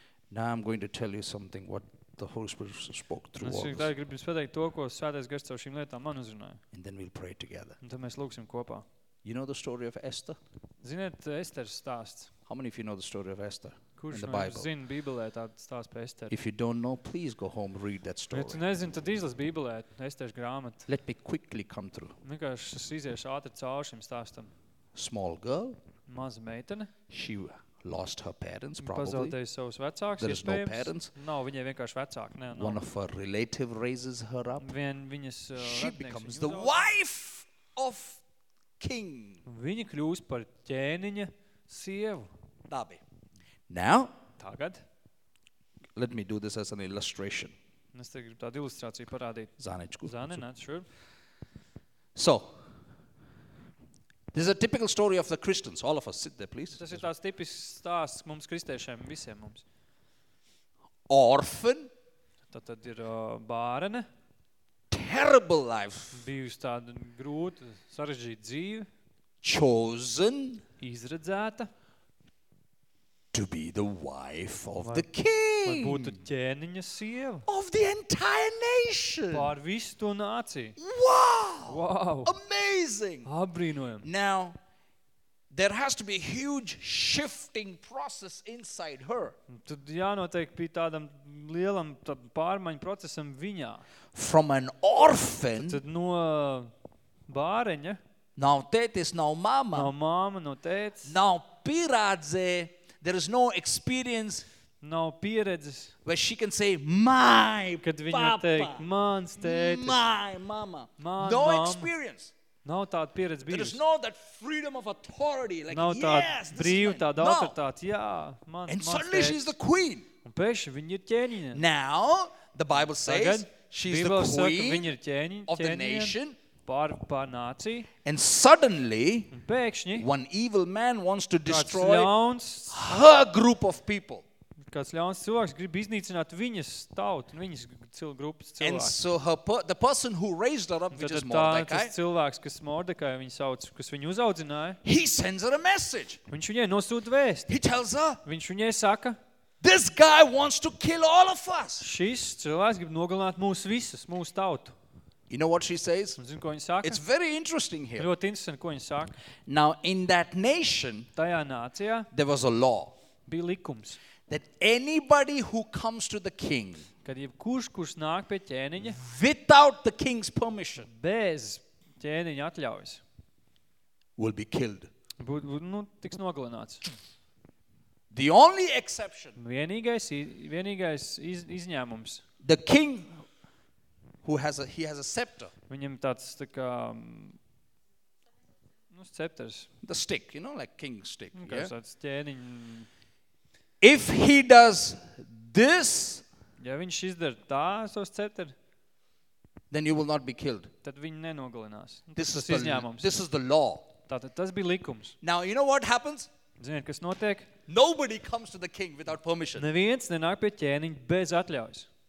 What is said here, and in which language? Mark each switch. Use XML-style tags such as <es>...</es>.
<en>Now I'm going to tell you something what the Holy Spirit spoke through us.</en> <lv>Es gribu jums pateikt to, ko Svētais Gars caur šīm lietām man uzrunāja.</lv> <en>And then we'll pray together.</en> <lv>Un tad mēs lūksim kopā.</lv> <en>You know the story of Esther?</en> <lv>Ziniet Esteras stāsts?</lv> <en>How many of you know the story of Esther?</en> <lv>Kurš no jums zina Bībelē tādu stāstu par Esteru?</lv> <en>If you don't know, please go home read that story.</en> <lv>Ja tu nezini, tad izlas Bībelē Esteras grāmatu.</lv> <en>Let me quickly come through.</en> <lv>Vienkārši es iziešu ātri caur šim stāstam.</lv> <en>Small girl.</en> <lv>Maza meitene.</lv> <en>She lost her parents probably.</en> <lv>Pazaudēja savus vecākus,</lv> <en>there is no parents.</en> <lv>Nav, viņai vienkārši vecāki. Nē,</lv> <en>one of her relative raises her up.</en> <lv>Vien viņas</lv> <en>she becomes the wife of king.</en> <lv>Viņa kļūst par ķēniņa sievu. Labi.</lv> <en>Now,</en> <lv>tagad,</lv> <en>let me do this as an illustration.</en> <lv>Es tagad gribu tādu ilustrāciju parādīt. Zanečku.</lv> <en>Zane, not sure. So, this is a typical story of the Christians. All of us sit there, please.</en> <lv>Tas ir tāds tipisks stāsts mums kristiešiem, visiem mums.</lv> <en>Orphan.</en> <lv>Tad ir bārene.</lv> <en>Terrible life.</en> <lv>Bijusi tāda grūta, sarežģīta dzīve.</lv> <en>chosen</en> <lv>izredzēta</lv> <en>to be the wife of the king.</en> <lv>Lai būtu ķēniņa sieva.</lv> <en>Of the entire nation.</en> <lv>Pār visu to nāciju.</lv> <en>Wow! Amazing!</en> <lv>Apbrīnojam.</lv> <en>Now, there has to be a huge shifting process inside her.</en> <lv>Tad jānoteikti bija tādam lielam pārmaiņu procesam viņā.</lv> <en>From an orphan.</en> <lv>Tad no bāreņa. Nav tētis, nav mama. Nav mama, nav tētis. Nav pirādzē.</lv> <en>There is no experience.</en> <lv>Nav pieredzes.</lv> <en>Where she can say, my papa.</en> <lv>Kad viņa teikt, mans tētis.</lv> <en>My mama.</en> <lv>Man</lv> <en>no</en> <lv>mama.</lv> <en>Experience.</en> <lv>Nav tāda pieredze bijusi.</lv> <en>There is no that freedom of authority. Like,</en> <lv>nav tāda brīva, tāda autoritāte. Jā, mans tētis.</lv> <en>And suddenly she is the queen.</en> <lv>Un pēkšņi viņa ir ķēniņa.</lv> <en>Now, the Bible says,</en> <lv>tagad,</lv> <en>she is the queen</en> <lv>saka, ķēniņa,</lv> <en>of the nation.</en> <lv>Pār nāciju.</lv> <en>And suddenly,</en> <lv>un pēkšņi,</lv> <en>one evil man wants to destroy</en> <lv>ļauns,</lv> <en>her group of people.</en> <lv>Kāds ļauns cilvēks grib iznīcināt viņas tautu, viņas grupas cilvēku.</lv> <en>And so the person who raised her up, which is</en> <lv>Mordekai, tas cilvēks, kas Mordekai viņu sauc, kas viņu uzaudzināja,</lv> <en>he sends her a message.</en> <lv>Viņš viņai nosūta vēstu.</lv> <en>He tells her,</en> <lv>viņš viņai saka,</lv> <en>this guy wants to kill all of us.</en> <lv>Šis cilvēks grib nogalināt mūs visus, mūsu tautu.</lv> <en>You know what she says?</en> <lv>Zin, ko viņa saka?</lv> <en>It's very interesting here.</en> <lv>Ļoti interesanti, ko viņa saka.</lv> <en>Now, in that nation,</en> <lv>tajā nācijā,</lv> <en>there was a law.</en> <lv>Bija likums.</lv> <en>That anybody who comes to the king,</en> <lv>kad jebkurš, kurš nāk pie ķēniņa,</lv> <en>without the king's permission,</en> <lv>bez ķēniņa atļaujas,</lv> <en>will be killed.</en> <lv>Nu, tiks nogalināts.</lv> <en>The only exception,</en> <lv>vienīgais izņēmums,</lv> <en>the king, who has a, he has a scepter.</en> <lv>Viņam tāds tā kā, nu, scepters.</lv> <en>The stick, you know, like king's stick. Yeah?</en> <lv>Tāds ķēniņa.</lv> <en>If he does this,</en> <lv>ja viņš izdara tā, so scepter,</lv> <en>then you will not be killed.</en> <lv>Tad viņi nenogalinās.</lv> <en>This</en> <lv>tas</lv> <en>is</en> <lv>izņēmums.</lv> <en>This is the law.</en> <lv>Tātad tas bija likums.</lv> <en>Now, you know what happens?</en> <lv>Ziniet, kas notiek?</lv> <en>Nobody comes to the king without permission.</en> <lv>Neviens nenāk pie ķēniņa bez atļaujas.</lv>